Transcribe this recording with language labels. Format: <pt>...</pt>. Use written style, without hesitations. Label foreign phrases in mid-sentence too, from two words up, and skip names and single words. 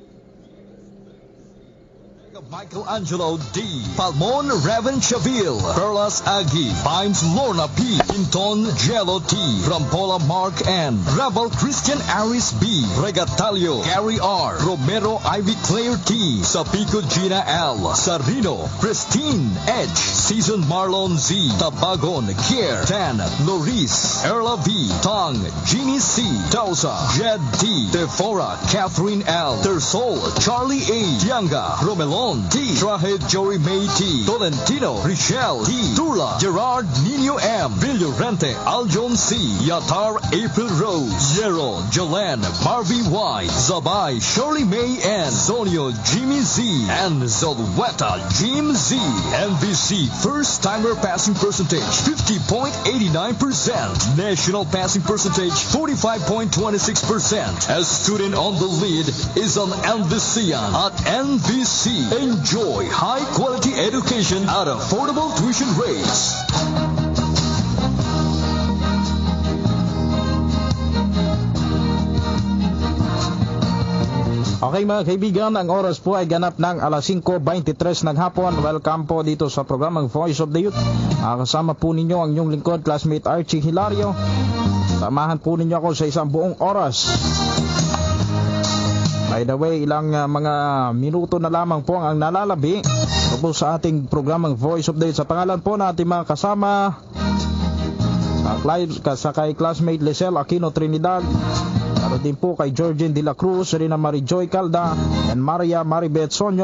<en>Michelangelo D, Palmon Raven Chavil, Perlas Agi, Bimes Lorna P, Pinton Jello T, Rampola Mark N, Rebel Christian Aris B, Regatalio Gary R, Romero Ivy Claire T, Sapico Gina L, Sarino, Christine H, Season Marlon Z, Tabagon Kier Tan, Loris, Erla V, Tong, Jeannie C, Tausa, Jed T, Defora, Catherine L, Tersol, Charlie A, Tianga, Romelon T, Trahed Joey May T, Tolentino, Richelle T, Tula, Gerard Nino M, Villorente, Aljon C, Yatar April Rose, Yero, Jolan, Marvy Y, Zabay, Shirley May N, Zonio, Jimmy Z, and Zolweta, Jim Z. NVC first timer passing percentage 50.89%, national passing percentage 45.26%. As student on the lead is an NVCian at NVC. Enjoy high quality education at affordable tuition rates.</en> <tl>Okay mga kaibigan, ang oras po ay ganap ng alas 5:23 ng hapon. Welcome po dito sa programang Voice of the Youth. Kasama po ninyo ang inyong lingkod, classmate Archie Hilario. Samahan po ninyo ako sa isang buong oras.</tl> <en>By the way,</en> <tl>ilang mga minuto na lamang po ang nalalabi po sa ating programang Voice of the Youth. Sa pangalan po na ating mga kasama, sa kay classmate Lisel Aquino Trinidad, ano din po kay Georgine De La Cruz, Rina Marijoy Calda, and Maria Maribeth Sonyo.</tl>